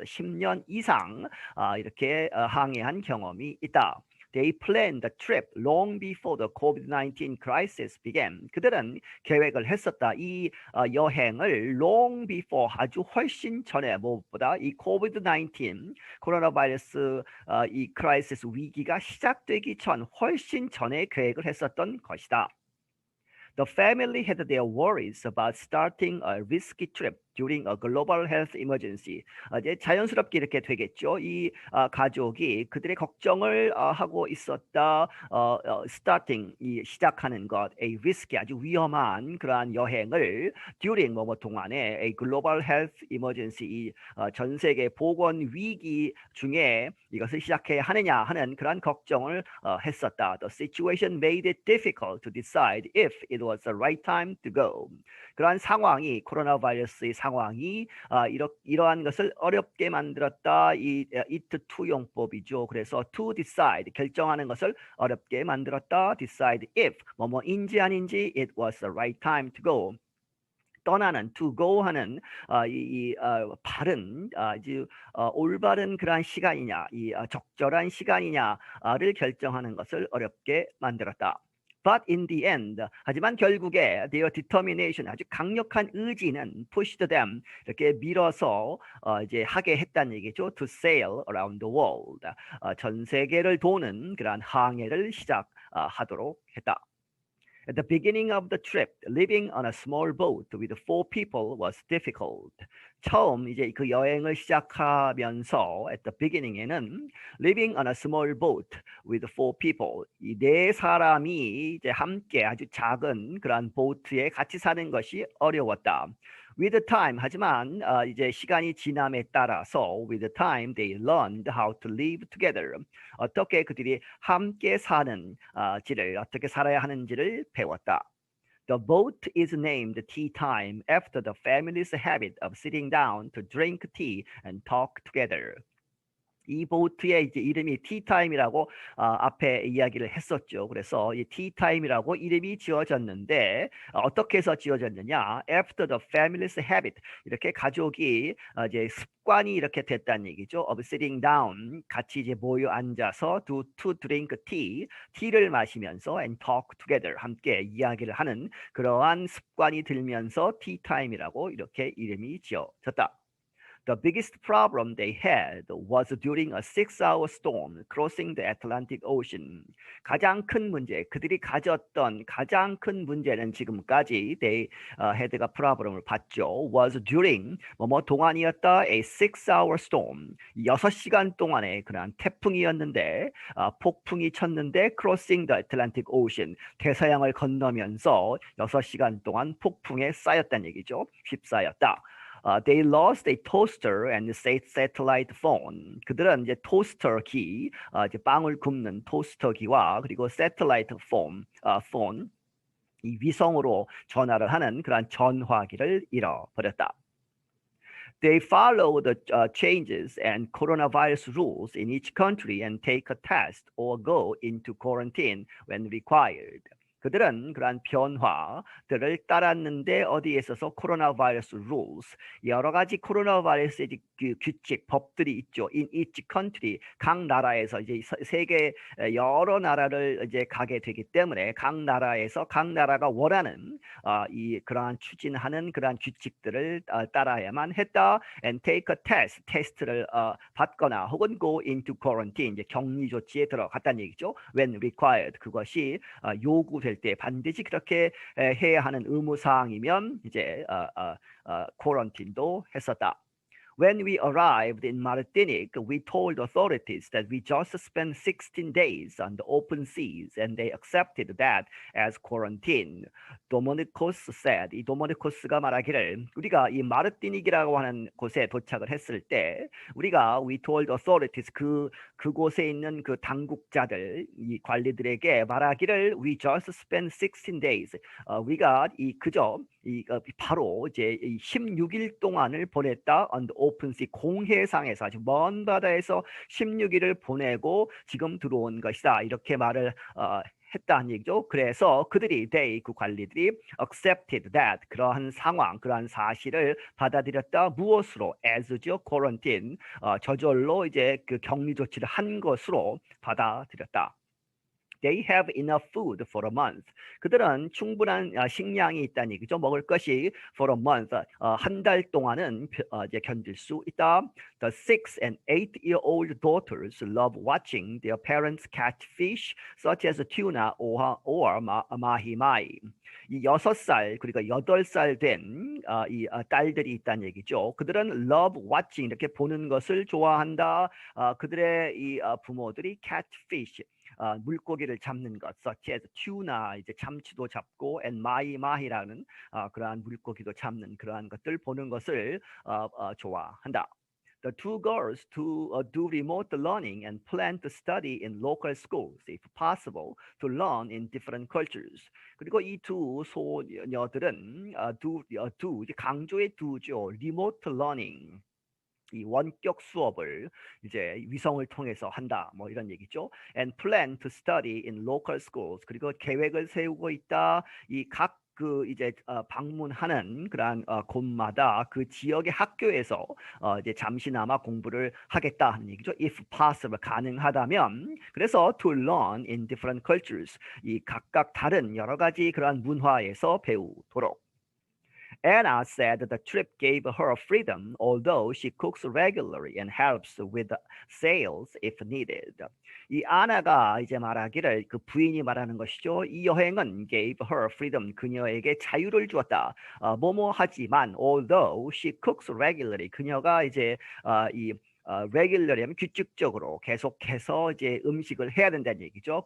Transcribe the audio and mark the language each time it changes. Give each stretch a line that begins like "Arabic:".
Korean: 10년 이상 이렇게 항해한 경험이 있다.
English: They planned the trip long before the COVID-19 crisis began.
Korean: 그들은 계획을 했었다. 이 여행을
English: long before
Korean: 아주 훨씬 전에 무엇보다 이 COVID-19 코로나 바이러스 이 크라이시스 위기가 시작되기 전 훨씬 전에 계획을 했었던 것이다.
English: The family had their worries about starting a risky trip during a global health emergency.
Korean: 이제 자연스럽게 이렇게 되겠죠. 이 가족이 그들의 걱정을 하고 있었다.
English: starting
Korean: 이 시작하는 것,
English: a risky
Korean: 아주 위험한 그러한 여행을
English: during
Korean: 뭐뭐 동안에
English: a global health emergency
Korean: 이 전 세계 보건 위기 중에 이것을 시작해야 하느냐 하는 그러한 걱정을 했었다.
English: The situation made it difficult to decide if it was the right time to go.
Korean: 그러한 상황이 코로나 바이러스의 상황이 이러한 것을 어렵게 만들었다. 이 it to 용법이죠. 그래서
English: to decide
Korean: 결정하는 것을 어렵게 만들었다.
English: decide if
Korean: 뭐뭐인지 아닌지
English: it was the right time to go.
Korean: 떠나는
English: to go
Korean: 하는 바른 올바른 그러한 시간이냐, 적절한 시간이냐를 결정하는 것을 어렵게 만들었다.
English: But in the end,
Korean: 하지만 결국에
English: their determination,
Korean: 아주 강력한 의지는
English: pushed them,
Korean: 이렇게 밀어서 이제 하게 했다는 얘기죠.
English: To sail around the world,
Korean: 전 세계를 도는 그러한 항해를 시작하도록 했다.
English: At the beginning of the trip, living on a small boat with 4 people was difficult.
Korean: 처음 이제 그 여행을 시작하면서
English: at the beginning
Korean: 에는
English: living on a small boat with 4 people
Korean: 이 4사람이 이제 함께 아주 작은 그런 보트에 같이 사는 것이 어려웠다.
English: With time
Korean: 하지만 이제 시간이 지남에 따라서
English: with time they learned how to live together.
Korean: 어떻게 그들이 함께 사는지를 어떻게 살아야 하는지를 배웠다.
English: The boat is named Tea Time after the family's habit of sitting down to drink tea and talk together.
Korean: 이 보트의 이제 이름이 티타임이라고 앞에 이야기를 했었죠. 그래서 이 티타임이라고 이름이 지어졌는데 어떻게 해서 지어졌느냐?
English: After the family's habit
Korean: 이렇게 가족이 이제 습관이 이렇게 됐다는 얘기죠.
English: Of sitting down
Korean: 같이 이제 모여 앉아서
English: to drink tea
Korean: 티를 마시면서
English: and talk together
Korean: 함께 이야기를 하는 그러한 습관이 들면서 티타임이라고 이렇게 이름이 지어졌다.
English: The biggest problem they had was during a 6-hour storm crossing the Atlantic Ocean.
Korean: 가장 큰 문제, 그들이 가졌던 가장 큰 문제는 지금까지
English: they had
Korean: 가 problem을 봤죠.
English: Was during
Korean: 뭐뭐 동안이었다
English: a 6-hour storm.
Korean: 6시간 동안의 그런 태풍이었는데 폭풍이 쳤는데
English: crossing the Atlantic Ocean.
Korean: 대서양을 건너면서 6시간 동안 폭풍에 쌓였다는 얘기죠. 휩싸였다.
English: They lost a toaster and satellite phone.
Korean: 그들은 이제 토스터 기, 이제 빵을 굽는 토스터 기와 그리고
English: satellite phone
Korean: 이 위성으로 전화를 하는 그러한 전화기를 잃어버렸다.
English: They follow the changes and coronavirus rules in each country and take a test or go into quarantine when required.
Korean: 그들은 그러한 변화들을 따랐는데 어디에 있어서 코로나 바이러스 rules 여러 가지 코로나 바이러스의 그 규칙 법들이 있죠.
English: In each country
Korean: 각 나라에서 이제 세계 여러 나라를 이제 가게 되기 때문에 각 나라에서 각 나라가 원하는 이 그러한 추진하는 그러한 규칙들을 따라야만 했다.
English: And take a test
Korean: 테스트를 받거나 혹은
English: go into quarantine
Korean: 이제 격리 조치에 들어갔다는 얘기죠.
English: When required
Korean: 그것이 요구될 때 반드시 그렇게 해야 하는 의무 사항이면 이제 quarantine도 했었다.
English: When we arrived in Martinique, we told authorities that we just spent 16 days on the open seas and they accepted that as quarantine.
Korean: 도모니코스 said, 이 도모니코스가 말하기를 우리가 이 마르티닉이라고 하는 곳에 도착을 했을 때 우리가
English: we told authorities
Korean: 그곳에 있는 그 당국자들 이 관리들에게 말하기를
English: we just spent 16 days.
Korean: 우리가 그저 바로 이제 16일 동안을 보냈다
English: on the open sea
Korean: 공해상에서 아주 먼 바다에서 16일을 보내고 지금 들어온 것이다 이렇게 말을 했다는 얘기죠. 그래서 그들이 그 관리들이
English: accepted that
Korean: 그러한 상황 그러한 사실을 받아들였다. 무엇으로? as죠. quarantine 저절로 이제 그 격리 조치를 한 것으로 받아들였다.
English: They have enough food for a month.
Korean: 그들은 충분한 식량이 있다는 얘기죠. 먹을 것이
English: for a month
Korean: 한 달 동안은 이제 견딜 수 있다.
English: The 6 and 8-year-old daughters love watching their parents catch fish such as tuna or mahi-mahi.
Korean: 이 6살 그리고 8살 된 이 딸들이 있다는 얘기죠. 그들은
English: love watching
Korean: 이렇게 보는 것을 좋아한다. 그들의 이 부모들이
English: catch fish
Korean: 물고기를 잡는 것,
English: such as tuna
Korean: 이제 참치도 잡고, and mahi-mahi라는 그러한 물고기도 잡는 그러한 것들 보는 것을 좋아한다.
English: The two girls do remote learning and plan to study in local schools, if possible, to learn in different cultures.
Korean: 그리고 이 두 소녀들은 강조의 두죠.
English: remote learning.
Korean: 이 원격 수업을 이제 위성을 통해서 한다 뭐 이런 얘기죠.
English: And plan to study in local schools.
Korean: 그리고 계획을 세우고 있다. 이 각 그 이제 방문하는 그러한 곳마다 그 지역의 학교에서 이제 잠시나마 공부를 하겠다 하는 얘기죠.
English: If possible
Korean: 가능하다면 그래서
English: to learn in different cultures
Korean: 이 각각 다른 여러 가지 그러한 문화에서 배우도록.
English: Anna said the trip gave her freedom, although she cooks regularly and helps with sales if needed.
Korean: 이 아나가 이제 말하기를 그 부인이 말하는 것이죠. 이 여행은
English: gave her freedom,
Korean: 그녀에게 자유를 주었다. 뭐뭐 하지만,
English: although she cooks regularly,
Korean: 그녀가 이제 regularly 하면 규칙적으로 계속해서 이제 음식을 해야 된다는 얘기죠.